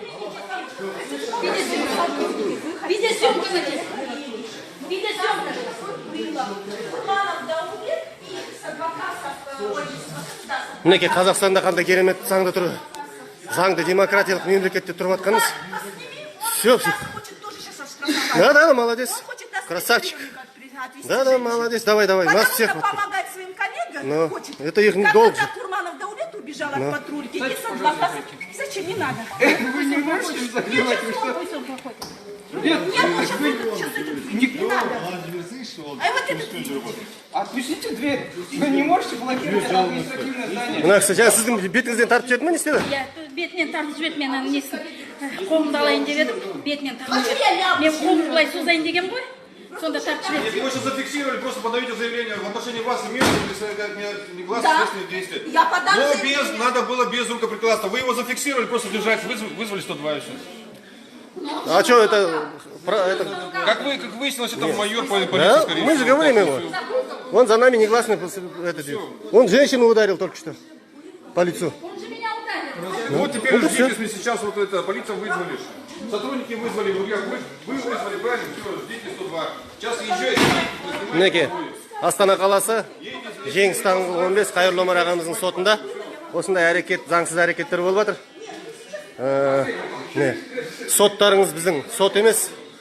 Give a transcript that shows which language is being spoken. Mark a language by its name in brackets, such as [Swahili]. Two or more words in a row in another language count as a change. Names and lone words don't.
[Russian] Видеосъемка. [Kazakh] Мінекей, Қазақстанда қандай керемет заңды тұр. Заңды демократиялық мемлекетте тұрып жатқанымыз. [Russian] Все. Да, молодец. Красавчик. Да, молодец. Давай. Нас всех. Помогать своим коллегам Ну, хочет. это их долг. Когда Курманов Даулет убежал от патрульки, и с адвокатом. Зачем? Не надо. Вы не можете заделать, вы что? Нет, сейчас не надо. А вот этот... Отпустите дверь. Вы не можете блокировать административное здание. [Kazakh] Мына кісі, сіздің бетіңізден тартып жіберді ме, не істеді? Иә, бетінен тартып жіберді, мен ана несін қолымды алайын деп едім, бетінен тартып жіберді. Мен қолымды былай созайын деген ғой, сонда тартып жіберді. [Russian] Его сейчас зафиксировали, просто подаете заявление в отношении вас имеется негласное следственное действие. Я подам Но заявление. надо было без рукоприкладства. Вы его зафиксировали, просто держать, вызвали 102 и все. А что это? Как выяснилось, это майор полиции. Да? скорее Мы же всего. говорим его. Он за нами негласно это делает. Он женщину ударил только что. По лицу. Он же меня ударил. Вот теперь ждите, если сейчас вот это полицию вызвали. Сотрудники вызвали, вы вызвали, правильно? Все, ждите 102. Сейчас езжайте. [Kazakh] Мінекей, Астана қаласы Жеңіс таңғы 15 Қайырлы Омар ағамыздың сотында осындай әрекет, заңсыз әрекеттер болып жатыр. Соттарыңыз біздің сот емес,